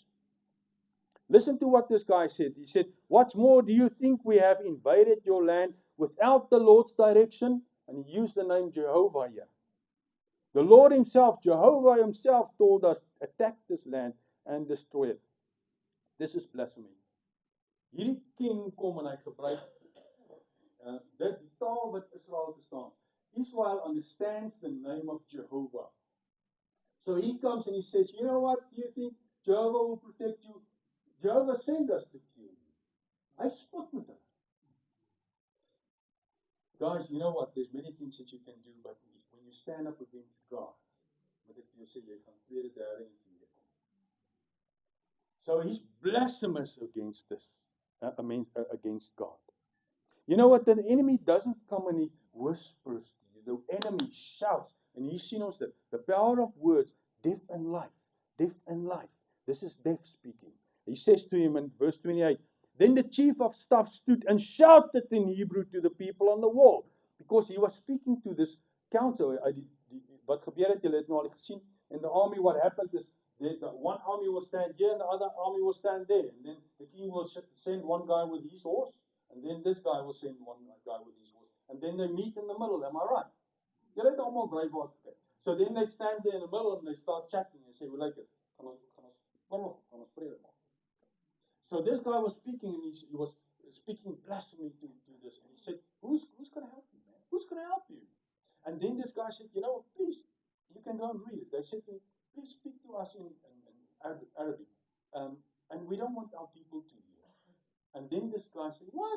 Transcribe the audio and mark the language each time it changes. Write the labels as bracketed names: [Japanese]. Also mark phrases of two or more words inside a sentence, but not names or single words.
[English] Listen to what this guy said. He said, what's more, do you think we have invaded your land without the Lord's direction? And he used the name Jehovah here. The Lord himself, Jehovah himself, told us, attack this land and destroy it. This is blasphemy. [Afrikaans] Hierdie king kom en hy gebruik die taal wat Israel verstaan. [English] Israel understands the name of Jehovah. So he comes and he says, you know what, do you think Jehovah will protect you? Jehovah sent us to kill you. [Afrikaans] Hy spot met hom. [English] Guys, you know what? There's many things that you can do, but when you stand up against God, [Afrikaans] wat ek vir jou sê, jy gaan tweede, derde en vierde kom. [English] So he's blasphemous against this, against God. You know what? The enemy doesn't come and he whispers to you. The enemy shouts, and [Afrikaans] hier sien ons dit. [English] The power of words, death and life, death and life. This is death speaking. He says to him in verse 28, Then the chief of staff stood and shouted in Hebrew to the people on the wall, because he was speaking to this council. [Afrikaans] Wat gebeur het, julle het nou al gesien. [English] In the army, what happened is, one army will stand here and the other army will stand there. And then the king will send one guy with his horse, and then this guy will send one guy with his horse. And then they meet in the middle, am I right? [Afrikaans] Julle het almal Braveheart gekry. [English] So then they stand there in the middle and they start chatting and say, "We like it. [Afrikaans] Gaan ons vrede maak." [English] So this guy was speaking, and he was speaking blasphemy to this. And he said, who's going to help you, man? Who's going to help you? And then this guy said, please, you can go and read it. They said to him, please speak to us in Arabic. And we don't want our people to hear. And then this guy said, what?